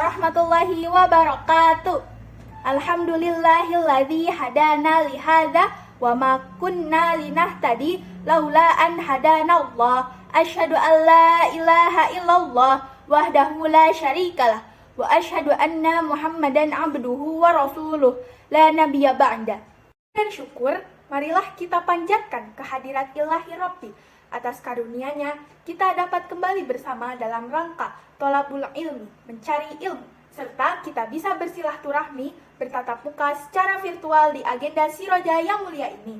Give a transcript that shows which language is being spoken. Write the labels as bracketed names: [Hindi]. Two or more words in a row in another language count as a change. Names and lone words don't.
[Arabic] ورحمة الله وبركاته. الحمد لله الذي هدانا لهذا وما كنا لنهتدي لولا أن هدانا الله. أشهد أن لا إله إلا الله وحده لا شريك له وأشهد أن محمدا عبده ورسوله لا نبي بعده. [Indonesian] Dan syukur, marilah kita panjatkan kehadirat [Arabic] إلهي ربي [Indonesian] atas karunia-Nya kita dapat kembali bersama dalam rangka [Arabic] طلب العلم, [Indonesian] mencari ilmu, serta kita bisa bersilaturahmi, bertatap muka secara virtual di agenda Siroja yang mulia ini.